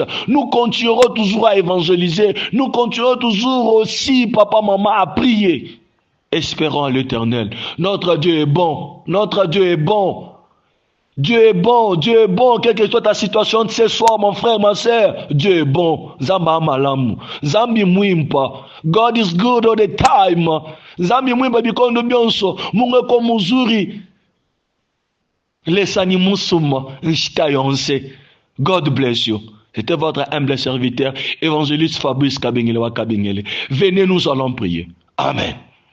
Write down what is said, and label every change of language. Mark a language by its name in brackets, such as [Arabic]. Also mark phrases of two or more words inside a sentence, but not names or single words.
[French] Nous continuerons toujours à évangéliser. Nous continuerons toujours aussi, papa, maman, à prier. Espérons à l'Éternel. Notre Dieu est bon. Notre Dieu est bon. Dieu est bon. Dieu est bon. Quelle que soit ta situation de ce soir, mon frère, ma soeur, Dieu est bon. [Lingala] Zamba malamu. [Luba-Lulua] Zambi mwimpa. [English] God is good all the time. [Luba-Lulua] Zambi mwimpa bikondo bionso. [Swahili] Mungu ko muzuri. [English] God bless you. [French] C'était votre humble serviteur, évangéliste Fabrice Kabengele wa Kabengele. Venez, nous allons prier. Amen.